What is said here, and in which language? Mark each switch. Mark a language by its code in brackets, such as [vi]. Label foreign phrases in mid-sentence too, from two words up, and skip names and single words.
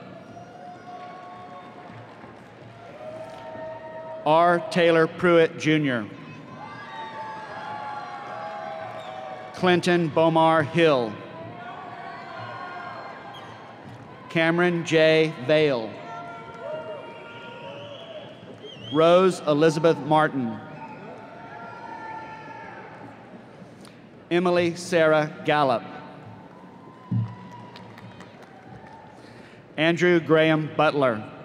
[en] R. Taylor Pruitt, Jr. Clinton Bomar Hill. Cameron J. Vale. Rose Elizabeth Martin. Emily Sarah Gallup. Andrew Graham Butler.